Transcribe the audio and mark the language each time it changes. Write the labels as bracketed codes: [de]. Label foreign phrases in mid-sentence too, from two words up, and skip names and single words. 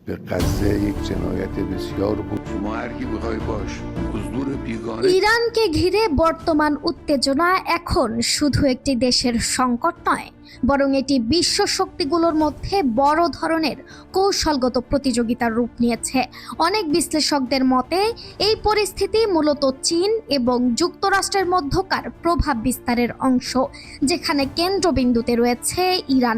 [fa] به غزه یک جنایت بسیار بود. شما هر کی بخوای باش حضور بیگانه। [bn] ইরানকে ঘিরে বর্তমান উত্তেজনা এখন শুধু একটি দেশের সংকট নয়, বরং এটি বিশ্ব শক্তিগুলোর মধ্যে বড় ধরনের কৌশলগত প্রতিযোগিতার রূপ নিয়েছে। অনেক বিশ্লেষকদের মতে এই পরিস্থিতি মূলত চীন এবং যুক্তরাষ্ট্রের মধ্যকার প্রভাব বিস্তারের অংশ, যেখানে কেন্দ্রবিন্দুতে রয়েছে ইরান।